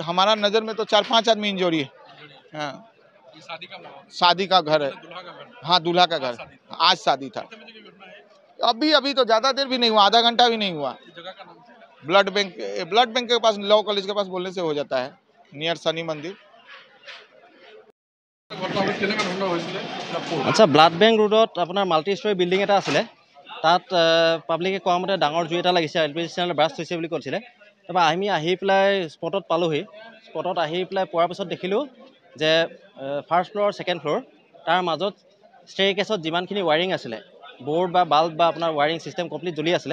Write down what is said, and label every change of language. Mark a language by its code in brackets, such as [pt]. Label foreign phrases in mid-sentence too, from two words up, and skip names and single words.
[hi] हमारा नजर में तो 4-5 आदमी इंजरी है। हाँ, ये शादी का घर है। दूल्हा का घर? हाँ, दूल्हा का घर। आज शादी था। कितने बजे की घटना है? अभी तो ज्यादा देर भी नहीं हुआ, आधा घंटा भी नहीं हुआ। जगह का नाम? ब्लड बैंक के पास, लॉ कॉलेज के पास बोलने से हो जाता है, नियर शनि मंदिर। [as] আচ্ছা, ব্লাড বেংক ৰোডত আপোনাৰ মাল্টি ষ্টৰী বিল্ডিং এটা আছিলে। তাত পাব্লিকে কোৱা মতে ডাঙৰ জুই এটা লাগিছে, এল পি জি চিলিণ্ডাৰ ব্ৰাষ্ট হৈছে বুলি কৈছিলে। তাৰপৰা আমি আহি পেলাই স্পটত পালোহি। স্পটত আহি পেলাই পোৱাৰ পিছত দেখিলোঁ যে ফাৰ্ষ্ট ফ্ল'ৰ ছেকেণ্ড ফ্ল'ৰ তাৰ মাজত ষ্টেয়াৰকেছত যিমানখিনি ৱায়াৰিং আছিলে, বৰ্ড বা বাল্ব বা আপোনাৰ ৱায়াৰিং ছিষ্টেম কমপ্লিট জ্বলি আছিলে।